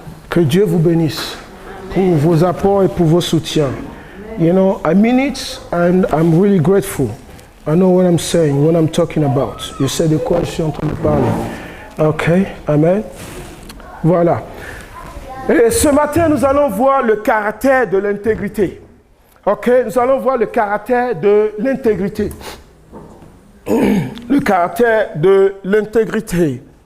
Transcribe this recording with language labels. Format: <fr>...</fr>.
<fr>Que Dieu vous bénisse pour vos apports et pour vos soutiens.</fr> <en>You know, I mean it and I'm really grateful. I know what I'm saying, what I'm talking about.</en> <fr>Je sais de quoi je suis en train de parler. OK, amen. Voilà. Et ce matin, nous allons voir le caractère de l'intégrité. OK, nous allons voir le caractère de l'intégrité. Le caractère de l'intégrité.</fr>